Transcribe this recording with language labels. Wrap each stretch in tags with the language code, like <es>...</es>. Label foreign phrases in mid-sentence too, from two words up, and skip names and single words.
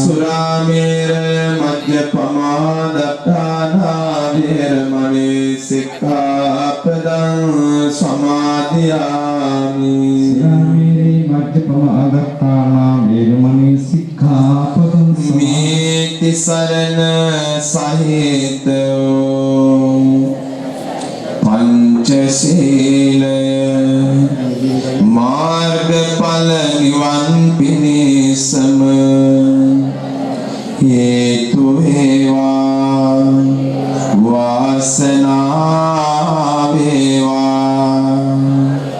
<pi>සුරාමේර මජ්ජපමා දත්තානා වේරමණී සික්ඛාපදං සමාදියාමි සාමීරේ මජ්ජපම ආගත්තානා වේරමණී සික්ඛාපදං</pi> <si>මේති සරණ සහිතෝ පංචශීලය මාර්ගඵල නිවන් පිණිසම හේතු වේවා වාසනාව වේවා</si>